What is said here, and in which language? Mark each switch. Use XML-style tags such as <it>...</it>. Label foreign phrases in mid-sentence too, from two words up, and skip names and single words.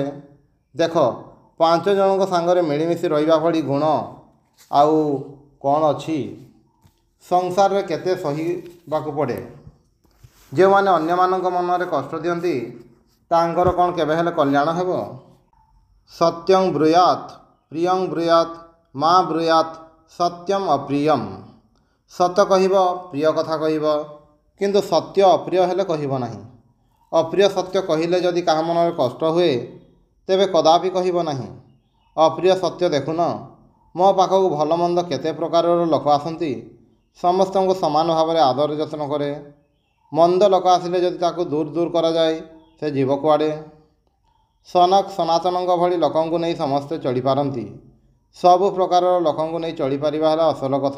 <or>ଦେଖ, 5 ଜଣକ ସାଙ୍ଗରେ ମିଳିମିଶି ରହିବା ଭଳି ଗୁଣ ଆଉ କଉଣ ଅଛି? ସଂସାର ରେ କେତେ ସହିବାକୁ ପଡ଼େ। ଯେ ମାନେ ଅନ୍ୟ ମାନଙ୍କ ମନରେ କଷ୍ଟ ଦିଅନ୍ତି ତାଙ୍କର କଉଣ କେବେ ହେଲେ କଲ୍ୟାଣ ହେବ?</or> <sa>सत्यं ब्रूयात् प्रियं ब्रूयात् मा ब्रूयात् सत्यम अप्रियम।</sa> <or>ସତ୍ୟ କହିବ, ପ୍ରିୟ କଥା କହିବ, କିନ୍ତୁ ସତ୍ୟ ଅପ୍ରିୟ ହେଲେ କହିବ ନାହିଁ। ଅପ୍ରିୟ ସତ୍ୟ କହିଲେ ଯଦି କାହା ମନରେ କଷ୍ଟ ହୁଏ ତେବେ କଦାପି କହିବ ନାହିଁ। ଅପ୍ରିୟ ସତ୍ୟ ଦେଖନ୍ତୁ, ମୋ ପାଖକୁ ଭଲ ମନ୍ଦ କେତେ ପ୍ରକାରର ଲୋକ ଆସନ୍ତି, ସମସ୍ତଙ୍କୁ ସମାନ ଭାବ ରେ ଆଦର ଯତ୍ନ କରେ। ମନ୍ଦ ଲୋକ ଆସିଲେ ଯଦି ତାକୁ ଦୂର ଦୂର କରା ଯାଏ ସେ ଜୀବ କୁଆଡ଼େ। ସନକ ସନାତନଙ୍କ ଭଳି ଲୋକଙ୍କୁ ନୁହେଁ ସମସ୍ତେ ଚଳି ପାରନ୍ତି। ସବୁ ପ୍ରକାରର ଲୋକଙ୍କୁ ନେଇ ଚଳି ପାରିବା ହେଲା ଅସଲ କଥା।</or>